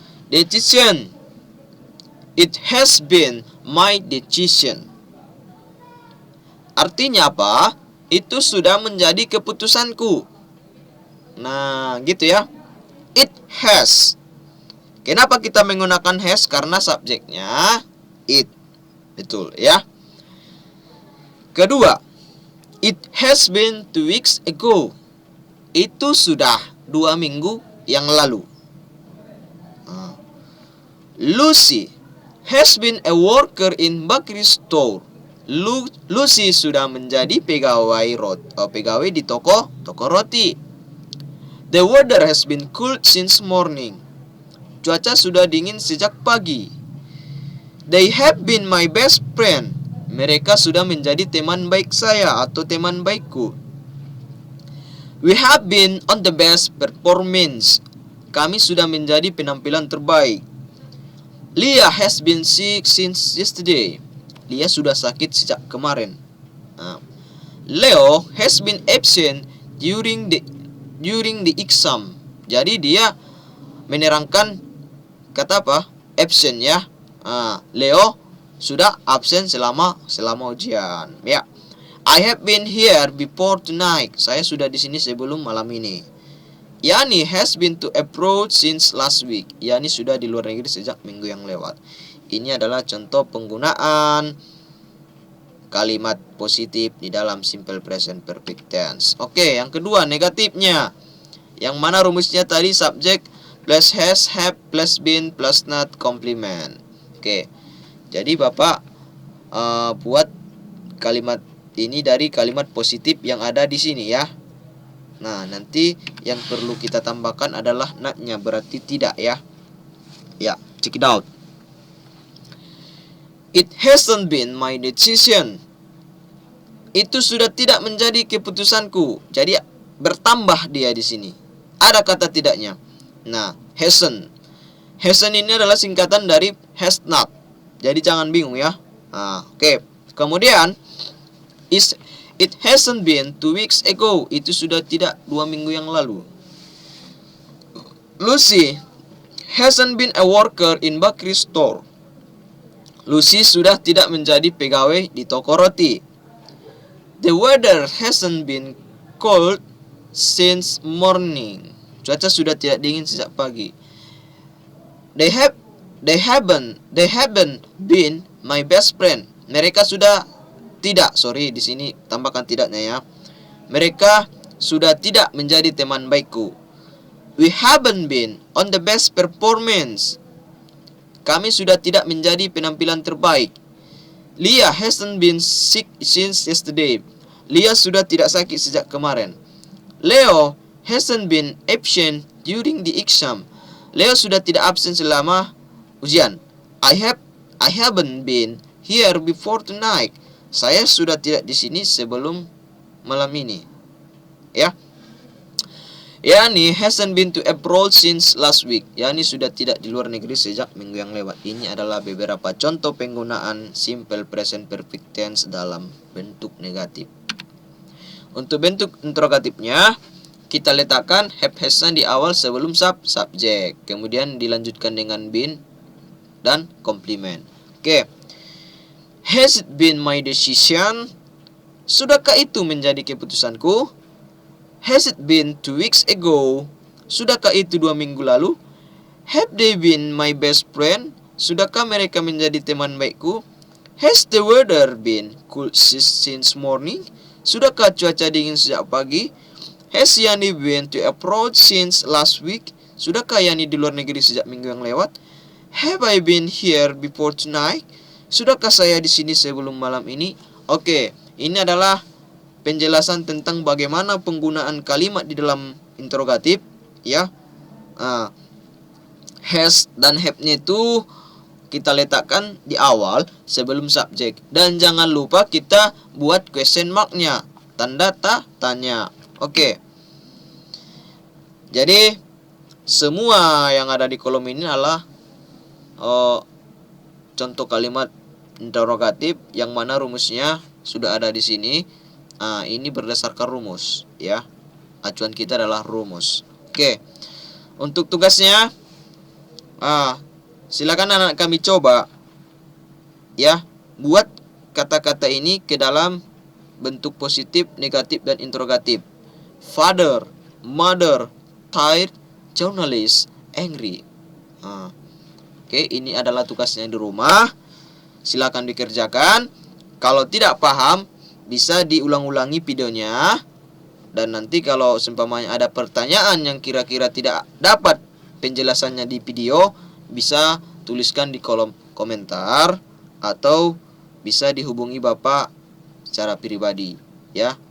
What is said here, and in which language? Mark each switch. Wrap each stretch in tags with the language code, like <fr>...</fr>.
<en>Decision, it has been my decision.</en> <id>Artinya apa? Itu sudah menjadi keputusanku. Nah, gitu ya.</id> <en>It has.</en> <id>Kenapa kita menggunakan has? Karena subjeknya it. Betul, ya.</id> <en>Kedua, it has been 2 weeks ago.</en> <id>Itu sudah 2 minggu yang lalu.</id> <en>Lucy has been a worker in bakery store.</en> <id>Lucy sudah menjadi pegawai di toko roti.</id> <en>The weather has been cold since morning.</en> <id>Cuaca sudah dingin sejak pagi.</id> <en>They have been my best friend.</en> <id>Mereka sudah menjadi teman baik saya atau teman baikku.</id> <en>We have been on the best performance.</en> <id>Kami sudah menjadi penampilan terbaik.</id> <en>Leah has been sick since yesterday.</en> <id>Leah sudah sakit sejak kemarin.</id> <en>Leo has been absent during the exam.</en> <id>Jadi dia menerangkan kata apa? Absent, ya. Leo sudah absen selama ujian, ya.</id> <en>I have been here before tonight.</en> <id>Saya sudah di sini sebelum malam ini.</id> <en>Yani has been to abroad since last week.</en> <id>Yani sudah di luar negeri sejak minggu yang lewat. Ini adalah contoh penggunaan kalimat positif di dalam simple present perfect tense. Oke, yang kedua negatifnya. Yang mana rumusnya tadi subjek plus has, have, plus been, plus not, complement. Oke. Jadi Bapak buat kalimat ini dari kalimat positif yang ada di sini, ya. Nah, nanti yang perlu kita tambahkan adalah not-nya, berarti tidak, ya.</id> <en>Ya, check it out. It hasn't been my decision.</en> <id>Itu sudah tidak menjadi keputusanku. Jadi bertambah dia di sini. Ada kata tidaknya. Nah, hasn't. Hasn't ini adalah singkatan dari has not. Jadi jangan bingung, ya. Oke.</id> <en>Kemudian it hasn't been 2 weeks ago.</en> <id>Itu sudah tidak 2 minggu yang lalu.</id> <en>Lucy hasn't been a worker in bakery store.</en> <id>Lucy sudah tidak menjadi pegawai di toko roti.</id> <en>The weather hasn't been cold since morning.</en> <id>Cuaca sudah tidak dingin sejak pagi.</id> <en>They haven't been my best friend.</en> <id>Mereka sudah tidak, di sini tambahkan tidaknya, ya. Mereka sudah tidak menjadi teman baikku.</id> <en>We haven't been on the best performance.</en> <id>Kami sudah tidak menjadi penampilan terbaik.</id> <en>Leah hasn't been sick since yesterday.</en> <id>Leah sudah tidak sakit sejak kemarin.</id> <en>Leo hasn't been absent during the exam.</en> <id>Leo sudah tidak absen selama ujian.</id> <en>I haven't been here before tonight.</en> <id>Saya sudah tidak di sini sebelum malam ini. Ya.</id> <en>Yani hasn't been to abroad since last week.</en> <id>Yani sudah tidak di luar negeri sejak minggu yang lewat. Ini adalah beberapa contoh penggunaan simple present perfect tense dalam bentuk negatif. Untuk bentuk interrogatifnya, kita letakkan have has-nya di awal sebelum subjek. Kemudian dilanjutkan dengan been dan complement. Oke.</id> <en>Has it been my decision?</en> <id>Sudahkah itu menjadi keputusanku?</id> <en>Has it been 2 weeks ago?</en> <id>Sudahkah itu 2 minggu lalu?</id> <en>Have they been my best friend?</en> <id>Sudahkah mereka menjadi teman baikku?</id> <en>Has the weather been cool since morning?</en> <id>Sudahkah cuaca dingin sejak pagi?</id> <en>Has Yani been to abroad since last week?</en> <id>Sudahkah Yani di luar negeri sejak minggu yang lewat?</id> <en>Have I been here before tonight?</en> <id>Sudahkah saya di sini sebelum malam ini? Oke, ini adalah penjelasan tentang bagaimana penggunaan kalimat di dalam interrogatif, ya. Has dan have-nya itu kita letakkan di awal sebelum subjek. Dan jangan lupa kita buat question mark-nya, tanda tanya. Oke. Jadi semua yang ada di kolom ini adalah contoh kalimat interrogatif yang mana rumusnya sudah ada di sini. Ini berdasarkan rumus, ya. Acuan kita adalah rumus. Oke. Untuk tugasnya, silakan anak kami coba, ya, buat kata-kata ini ke dalam bentuk positif, negatif, dan interrogatif.</id> <en>Father, mother, tired, journalist, angry.</en> <id>Oke, ini adalah tugasnya di rumah. Silakan dikerjakan. Kalau tidak paham, bisa diulang-ulangi videonya. Dan nanti kalau seumpamanya ada pertanyaan yang kira-kira tidak dapat penjelasannya di video, bisa tuliskan di kolom komentar atau bisa dihubungi Bapak secara pribadi, ya.</id>